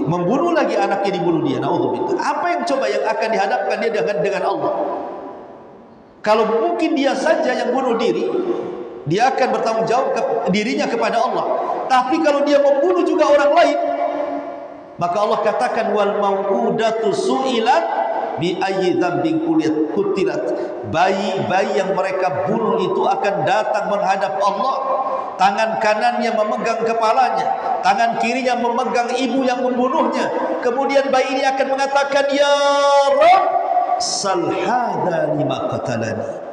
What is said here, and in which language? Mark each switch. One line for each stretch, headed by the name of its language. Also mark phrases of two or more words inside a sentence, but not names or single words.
Indonesian: Membunuh lagi anaknya, dibunuh dia. Naudzubillah. Apa yang coba yang akan dihadapkan dia dengan Allah? Kalau mungkin dia saja yang bunuh diri, dia akan bertanggung jawab dirinya kepada Allah. Tapi kalau dia membunuh juga orang lain, maka Allah katakan
Arabic: والموءودة سئلت بأي ذنب قتلت.
Indonesian: Bayi-bayi yang mereka bunuh itu akan datang menghadap Allah. Tangan kanannya memegang kepalanya, tangan kirinya memegang ibu yang membunuhnya. Kemudian bayi ini akan mengatakan,
Arabic: يا رب سل هذا لم قتلني.